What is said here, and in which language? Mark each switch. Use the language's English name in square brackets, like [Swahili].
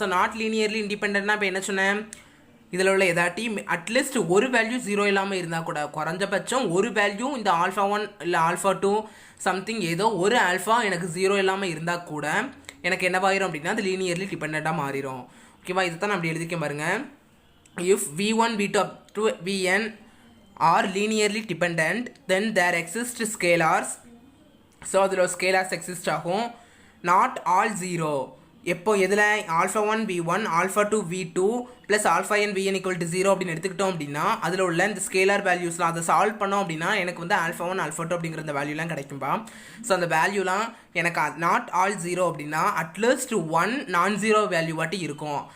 [Tamil] So not linearly இண்டிபெண்ட்னா இப்போ என்ன சொன்னேன், இதில் உள்ள எதாட்டி அட்லீஸ்ட் ஒரு வேல்யூ 0 இல்லாமல் இருந்தால் கூட குறைஞ்சபட்சம் ஒரு வேல்யூ இந்த ஆல்ஃபா 1 இல்லை ஆல்ஃபா 2 சம்திங் ஏதோ ஒரு ஆல்ஃபா எனக்கு 0 இல்லாமல் இருந்தால் கூட எனக்கு என்னவாயிரும் அப்படின்னா அது லீனியர்லி டிபெண்ட்டாக மாறிடும். ஓகேவா, இதை தான் நான் அப்படி எழுதிக்க பாருங்கள். [English] If v1 v2 up to vn are linearly dependent then there exist scalars. [Tamil] So அதில் ஸ்கேலார்ஸ் எக்ஸிஸ்ட் ஆகும். நாட் ஆல் 0 எப்போ எதில் alpha 1 v1 alpha 2 v2 plus alpha n vn equal to 0 அப்படின்னு எடுத்துக்கிட்டோம் அப்படின்னா அதில் உள்ள இந்த ஸ்கேலார் வேல்யூஸ்லாம் அதை சால்வ் பண்ணோம் அப்படின்னா எனக்கு ஆல்ஃபா 1 ஆல்ஃபா 2 அப்படிங்கிற அந்த வேல்யூலாம் கிடைக்கும்பா. ஸோ அந்த வேல்யூலாம் எனக்கு நாட் ஆல் 0 அப்படின்னா அட்லீஸ்ட் 1 நான் 0 வேல்யூ வாட்டி இருக்கும்.